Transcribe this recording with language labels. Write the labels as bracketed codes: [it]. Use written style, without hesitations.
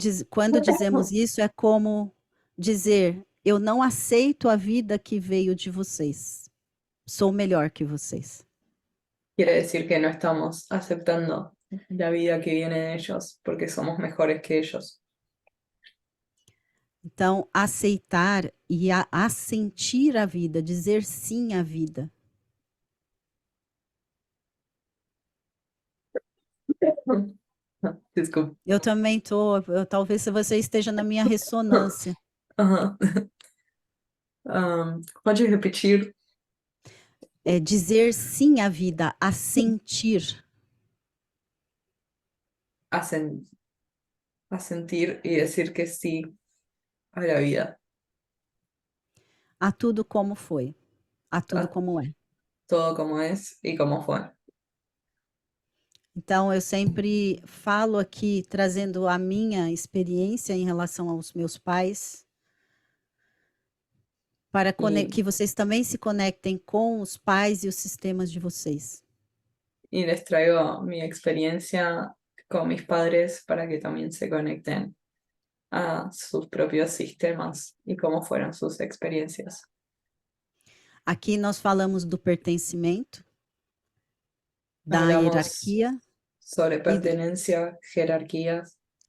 [pt] Quando dizemos isso, é como dizer, eu não aceito a vida que veio de vocês. Sou melhor que vocês. [es] Quiere decir que no estamos aceptando la vida que viene de ellos porque somos mejores que ellos. [pt] Então, aceitar e assentir a vida, dizer sim à vida. [es] Disculpa. [pt] Eu também talvez você esteja na minha ressonância. Ajá. Pode repetir? É dizer sim à vida, assentir. [es] Asentir y decir que sí a la vida. [pt] A tudo como foi, a tudo A como é. [es] todo como es y como fue. [pt] Então, eu sempre falo aqui, trazendo a minha experiência em relação aos meus pais, para E- que vocês também se conectem com os pais e os sistemas de vocês. [es] Y les traigo mi experiencia con mis padres para que también se conecten a sus propios sistemas y cómo fueron sus experiencias. [pt] Aqui nós falamos do pertencimento, da [es] Hablamos [pt] hierarquia [es] sobre pertenencia, jerarquías